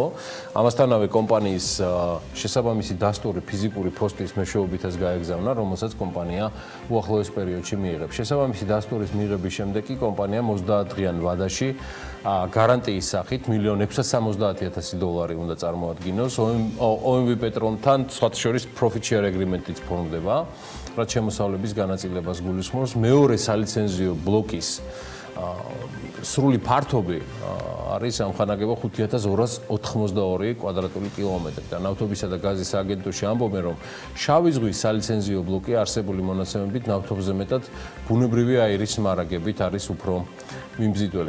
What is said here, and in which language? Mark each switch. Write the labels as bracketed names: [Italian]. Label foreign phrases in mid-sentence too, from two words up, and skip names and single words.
[Georgian] ამასთანავე კომპანიის შესაბამისი დასტური ფიზიკური ფოსტის მეშვეობითაც გაეგზავნა, რომელსაც კომპანია უახლოეს პერიოდში მიიღებს. შესაბამისი დასტურის მიღების შემდეგ კი კომპანიამ 30 დღიან ვადაში გარანტიის სახით $1,670,000 უნდა წარმოადგინოს. OMV პეტრომთან სხვათა შორის [English] profit share agreement- [Georgian] იც ფორმდება, რაც შემოსავლების განაწილებას გულისხმობს. მეორე სალიცენზიო ბლოკის სრული ფართობი არის ამხანაგება 5282 კვადრატული კილომეტრი და ნავთობისა და გაზის აგენტოში ამბობენ, რომ შავი ზღვის სალიცენზიო ბლოკი არსებული მონაცემებით ნავთობზე მეტად ბუნებრივი აირის მარაგებით არის უფრო მიმზიდველი.